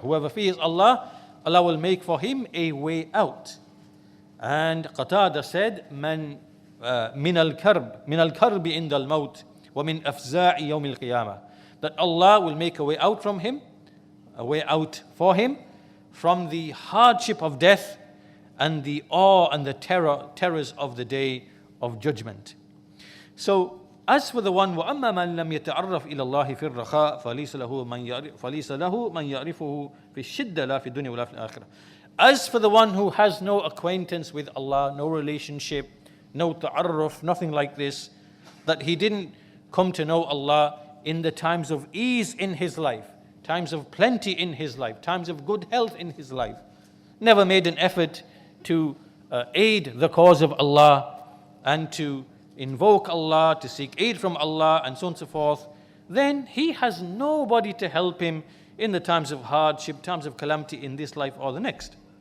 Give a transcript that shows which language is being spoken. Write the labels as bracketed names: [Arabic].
[English] Whoever fears Allah, Allah will make for him a way out. And Qatada said, [Arabic] من الكرب عند الموت ومن أفزاع يوم القيامة. [English] That Allah will make a way out from him, a way out for him from the hardship of death and the awe and the terrors of the day of judgment. So as for the one, [Arabic] وَأَمَّا مَنْ لَمْ يَتَعَرَّفْ إِلَى اللَّهِ فِي الرَّخَاءِ فَلَيْسَ لَهُ مَنْ يَعْرِفُهُ فِي الشِّدَّةِ لَا فِي الدُّنْيَا وَلَا فِي الْآخِرَةِ. [English] As for the one who has no acquaintance with Allah, no relationship, no ta'arruf, nothing like this, that he didn't come to know Allah in the times of ease in his life, times of plenty in his life, times of good health in his life, never made an effort to aid the cause of Allah and to invoke Allah, to seek aid from Allah, and so on and so forth, then he has nobody to help him in the times of hardship, times of calamity in this life or the next.